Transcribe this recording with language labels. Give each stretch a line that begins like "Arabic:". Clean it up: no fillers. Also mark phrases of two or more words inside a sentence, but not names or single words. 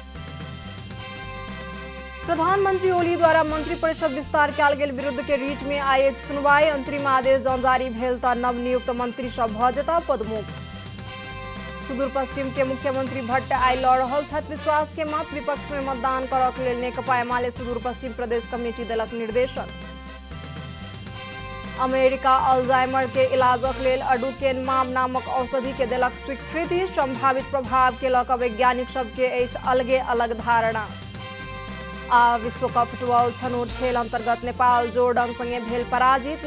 Maithili: प्रधानमंत्री ओली द्वारा मंत्री परिषद विस्तार कयल गेल विरुद्ध के रीट में आइ सुनवाई। अंतरिम आदेश जँ जारी भेल तऽ नवनियुक्त मंत्री सब भऽ जेताह पदमुक्त। सुदूर पश्चिम के मुख्यमंत्री भट्ट आइ लऽ रहल छथि विश्वास के मत। विपक्ष में मतदान करक लेल नेकपा एमाले सुदूर पश्चिम प्रदेश कमेटी देलक निर्देशन। अमेरिका अल्जाइमर के इलाजक लेल अडुकेनमाब नामक औषधि के देलक स्वीकृति। संभावित प्रभाव के लऽ कऽ वैज्ञानिक सबके अछि अलगे अलग धारणा। आ विश्व कप फुटबॉल छनौट खेल अंतर्गत नेपाल जोर्डन संगे भेल पराजित।